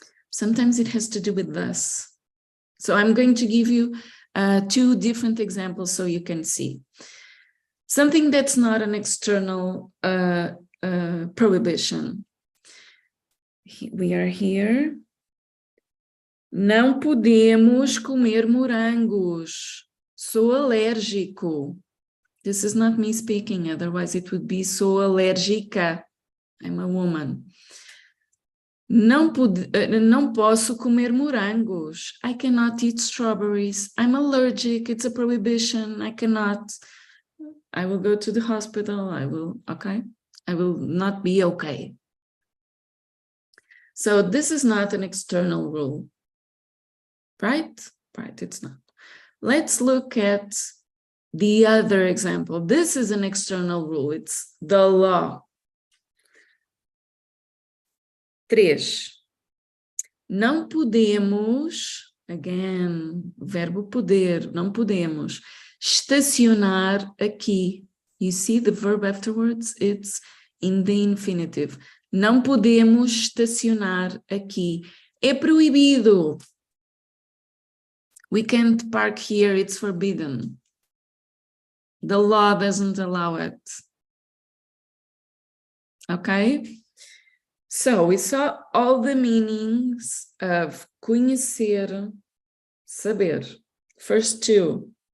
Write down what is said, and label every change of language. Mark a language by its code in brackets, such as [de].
[en] Sometimes it has to do with us. So I'm going to give you 2 different examples so you can see. Something that's not an external prohibition. We are here. [pt] Não podemos comer morangos. Sou alérgico. [en] This is not me speaking, otherwise it would be [pt] sou alérgica. [en] I'm a woman. [pt] Não posso comer morangos. [en] I cannot eat strawberries. I'm allergic. It's a prohibition. I cannot. I will go to the hospital. I will not be okay. So this is not an external rule, right? Right, it's not. Let's look at the other example. This is an external rule. It's the law. 3. [pt] Não podemos, [en] again, [pt] verbo poder, não podemos estacionar aqui. [en] You see the verb afterwards? It's in the infinitive. [pt] Não podemos estacionar aqui. É proibido. [en] We can't park here, it's forbidden. The law doesn't allow it. Okay? So we saw all the meanings of conhecer, saber, first 2.